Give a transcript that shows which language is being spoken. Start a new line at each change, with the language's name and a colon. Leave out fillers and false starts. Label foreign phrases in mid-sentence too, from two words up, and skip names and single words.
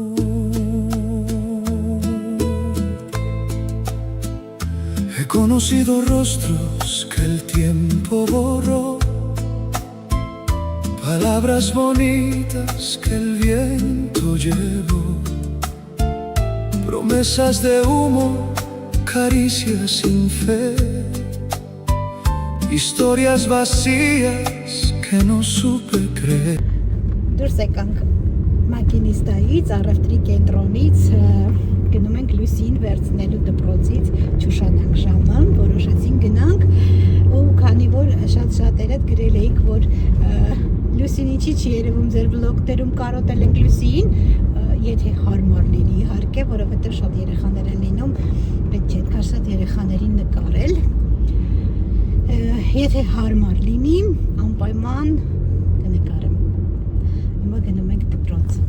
Spanish: He conocido rostros que el tiempo borró, palabras bonitas que el viento llevó, promesas de humo, caricias sin fe, historias vacías que no supe creer.
Armenian: Դուրս եկանք մակինիստայից, առևտրի կենտրոնից, գնում ենք Լուսին վերցնելու դպրոցից, չուշանանք ժամը, որոշեցին գնանք ու քանի որ շատ-շատերը գրել էիք, որ Լուսին ինչի չի երևում ձեր վլոգներում կարոտել ենք Լուսին, եթե հարմար լինի իհարկե, որովհետև շատ երեխաներ են լինում, պետք չէ այդքան շատ երեխաներին նկարել, եթե հարմար լինի, անպայման կնկարեմ։ Հիմա գնում ենք դպրոց։